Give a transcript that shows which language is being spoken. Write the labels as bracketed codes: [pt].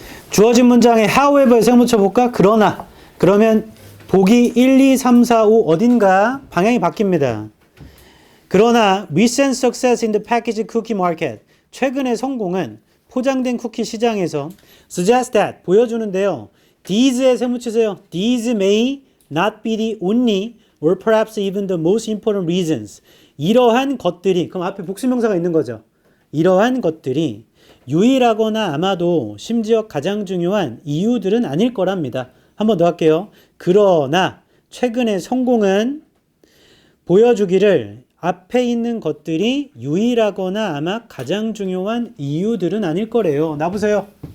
[ko] 주어진 문장에 however 생붙여 볼까? 그러나. 그러면 보기 1, 2, 3, 4, 5 어딘가 방향이 바뀝니다. 그러나 [en] recent success in the packaged cookie market. [ko] 최근의 성공은 포장된 쿠키 시장에서 [en] suggest that [ko] 보여주는데요. These에 세무치세요. [en] These may not be the only or perhaps even the most important reasons. [ko] 이러한 것들이, 그럼 앞에 복수명사가 있는 거죠. 이러한 것들이 유일하거나 아마도 심지어 가장 중요한 이유들은 아닐 거랍니다. 한 번 더 할게요. 그러나 최근의 성공은 보여주기를 앞에 있는 것들이 유일하거나 아마 가장 중요한 이유들은 아닐 거래요. 나보세요.